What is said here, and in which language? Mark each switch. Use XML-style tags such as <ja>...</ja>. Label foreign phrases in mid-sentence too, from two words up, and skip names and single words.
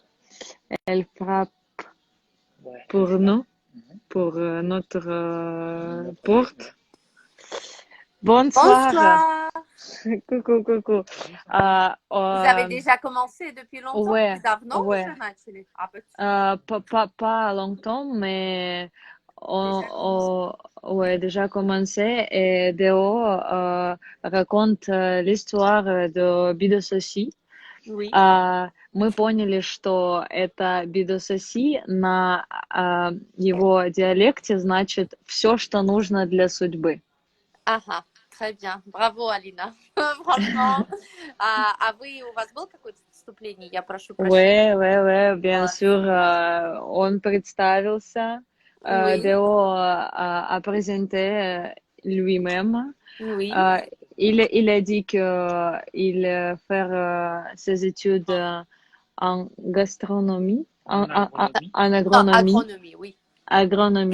<fr>Elle frappe pour nous, pour notre porte. Bonsoir. Bonsoir. Coucou. Vous avez déjà commencé depuis longtemps? Ouais,</fr> <ru>Давно</ru> <fr>ouais.</fr> <ru>уже начали?</ru> <fr>Pas longtemps, mais ouais, déjà commencé. Et Déo raconte l'histoire de Бидососи. Oui.</fr> <ru>Мы поняли, что это Бидососи на его диалекте значит все, что нужно для судьбы. Ага,</ru> <fr>très bien.</fr> <ru>Браво, Алина. Franchement. А вы, у вас было какое-то вступление? Я прошу прощения.</ru> <fr>Ouais, bien sûr.</fr> <ru>Он представился.</ru> <fr>Oui. Déo a présenté lui-même. Oui. Il a dit qu'il fait ses études en gastronomie, en agronomie. Agronomie, oui. Agronomie.</fr>